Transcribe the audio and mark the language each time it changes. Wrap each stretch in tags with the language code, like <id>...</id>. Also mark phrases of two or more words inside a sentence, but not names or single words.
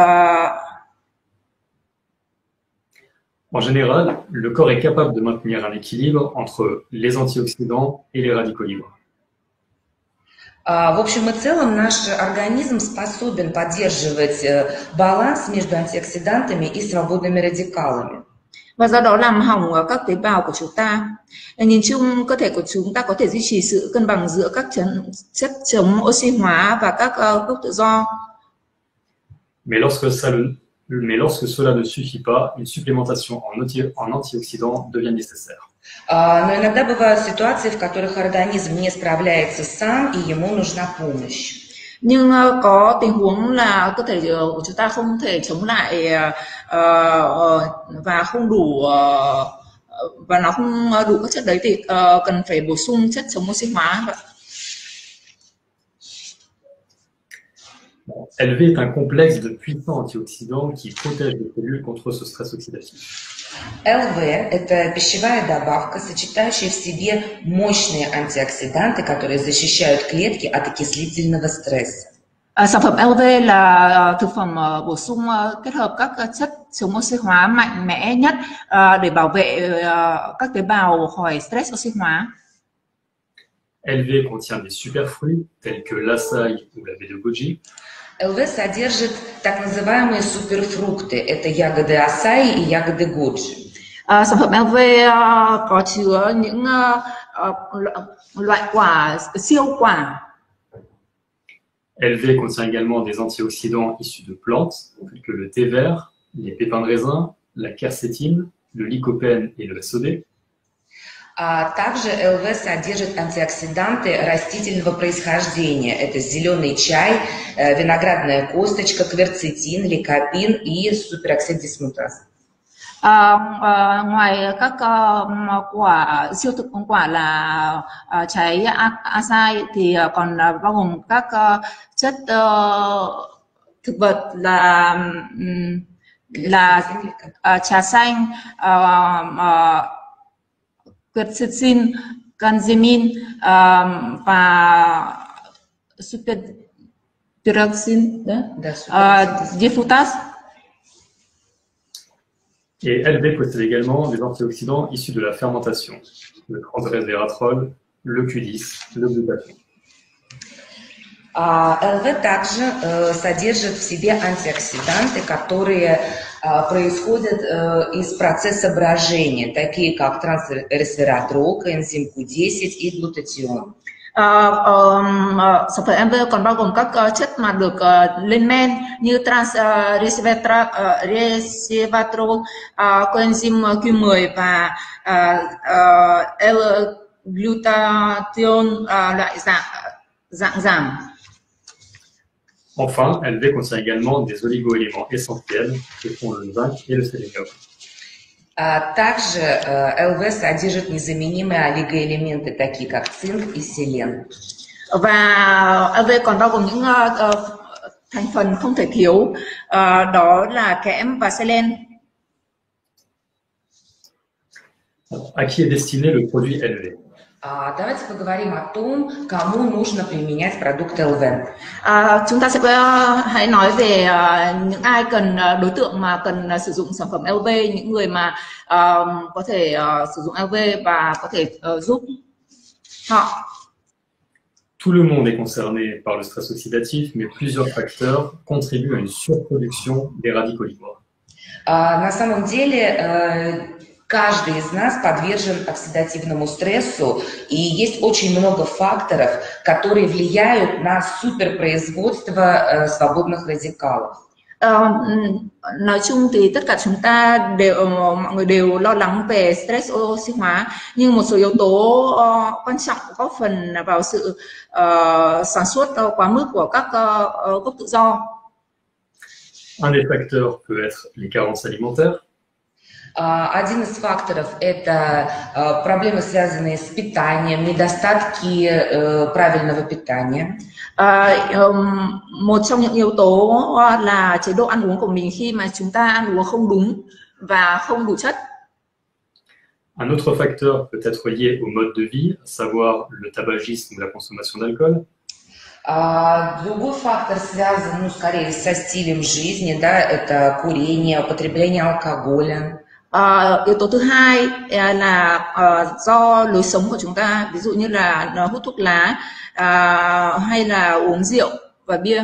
<fr>En général, le corps est capable de maintenir un équilibre entre les antioxydants et les radicaux libres.</fr> <ru>В общем и целом, наш организм spособен поддерживать баланс между антиоксидантами и свободными радикалами.</ru> <vi>Và do đó làm hỏng các tế bào của chúng ta. Nhìn chung, cơ thể của chúng ta có thể duy trì sự cân bằng giữa các chất chống oxy hóa và các gốc tự do.</vi> <fr>Mais lorsque cela ne suffit pas, une supplémentation en antioxydants devient nécessaire.</fr> <ru>Но иногда бывают ситуации, в которых организм не справляется сам, и ему нужна помощь.</ru> <vi>Nhưng có tình huống là cơ thể của chúng ta không thể chống lại và không đủ và nó không đủ các chất đấy thì cần phải bổ sung chất chống oxy hóa.</vi> <fr>LV est un complexe de puissants antioxydants qui protège les cellules contre ce stress oxydatif.</fr> <ru>ЛВ – это пищевая добавка, сочетающая в себе мощные антиоксиданты, которые защищают клетки от окислительного стресса.</ru> <vi>Sản phẩm LV là thực phẩm bổ sung kết hợp các chất chống oxy hóa mạnh mẽ nhất để bảo vệ các tế bào khỏi stress oxy hóa.</vi> <fr>LV contient des superfruits tels que l'açaï ou la baie de goji.</fr> <ru>ЛВ содержит так называемые суперфрукты. Это ягоды асаи и ягоды годжи.</ru> <vi>Sản phẩm LV có chứa những loại quả siêu quả.</vi> <fr>LV contient également des antioxydants issus de plantes, tels que le thé vert, les pépins de raisin, la quercétine, le lycopène et le sodé.</fr> <ru>Также ЛВ содержит антиоксиданты растительного происхождения. Это зеленый чай, виноградная косточка, кверцетин, ликопин и супероксид дисмутаз.</ru> <vi>Ngoài các quả siêu thực quả là trái acai thì còn bao gồm các chất thực vật là trà xanh, quercetin, canzemin và superoxide diffutas.</vi> <fr>Et LV possède également des antioxydants issus de la fermentation, le transresveratrol, le Q10, le glutathion.</fr> <ru>ЛВ также содержит в себе антиоксиданты, которые происходят из процесса брожения, такие как трансресвератрол, коэнзим Q10 и глутатион.</ru> <vi>Sản phẩm MV còn bao gồm các chất mà được lên men như resveratrol, coenzyme Q10 và L-glutathione loại dạng giảm.</vi> <fr>Enfin, LV contient également des oligoéléments essentiels que sont le zinc et le sélénium.</fr> <ru>Также ЛВ содержит незаменимые олигоэлементы, такие как цинк и селен.</ru> <vi>Và LV còn bao gồm những thành phần không thể thiếu, đó là kẽm và selen.</vi> <fr>À qui est destiné le produit LV?</fr> <ru>Давайте поговорим о том, кому нужно применять продукт ЛВ.</ru> <vi>Chúng ta sẽ hãy nói về những ai cần đối tượng mà cần sử dụng sản phẩm LV, những người mà có thể sử dụng LV và có thể giúp họ.</vi> <fr>Tout le monde est concerné par le stress oxydatif, mais plusieurs facteurs contribuent à une surproduction des radicaux libres.</fr> <ru>На самом деле, каждый из нас подвержен оксидативному стрессу, и есть очень много факторов, которые влияют на суперпроизводство свободных радикалов.</ru> <vi>Nói chung thì tất cả chúng ta mọi người đều lo lắng về stress oxy hóa, nhưng một số yếu tố quan trọng góp phần vào sự sản xuất quá mức của các gốc tự do.</vi> <fr>Un des facteurs peut être les carences alimentaires.</fr> <ru>Один из факторов – это проблемы, связанные с питанием, недостатки правильного питания.</ru> <vi>Một trong những yếu tố là chế độ ăn uống của mình khi mà chúng ta ăn uống không đúng và không đủ chất.</vi> <fr>Un autre facteur peut être lié au mode de vie, à savoir le tabagisme ou la consommation d'alcool.</fr> <ru>Другой фактор связан, скорее, со стилем жизни, да, это курение, употребление алкоголя.</ru> <vi>Yếu tố thứ hai là do lối sống của chúng ta, ví dụ như là hút thuốc lá hay là uống rượu và bia.</vi>